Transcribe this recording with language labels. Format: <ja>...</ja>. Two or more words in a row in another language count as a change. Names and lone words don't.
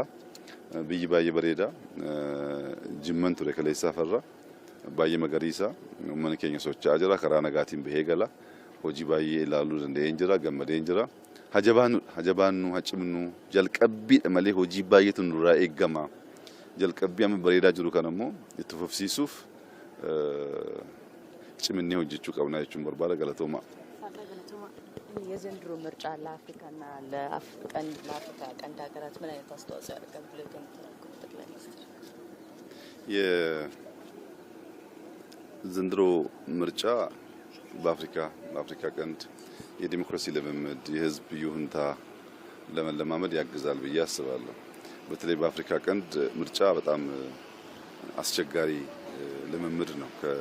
<om>Biyyi baay'ee bareeda jimman ture kaleessaa farra baay'ee magariisa uummanni keenya socho'aa jira karaa nagaatiin bahee gala hojii baay'ee ilaaluu danda'een jira gammadeen jira hajabaannu hacimnu jalqabbiidha malee hojii baay'eetu nurraa eegama jalqabbii amma bareedaa jiru kan ammoo itti fufsiisuuf cimnee hojjechuu qabna jechuun barbaada galatooma.</om> <am>የዘንድሮ ምርጫ ለአፍሪካና ለአፍሪካ ቀንድ ሀገራት ምን አይነት አስተዋጽኦ ያደርጋል ብለው ገምታሉ ጠቅላይ ሚኒስትር? የዘንድሮ ምርጫ በአፍሪካ ቀንድ የዲሞክራሲ ልምምድ የህዝብ ይሁንታ ለመለማመድ ያግዛል ብዬ አስባለሁ። በተለይ በአፍሪካ ቀንድ ምርጫ በጣም አስቸጋሪ ልምምድ ነው።</am>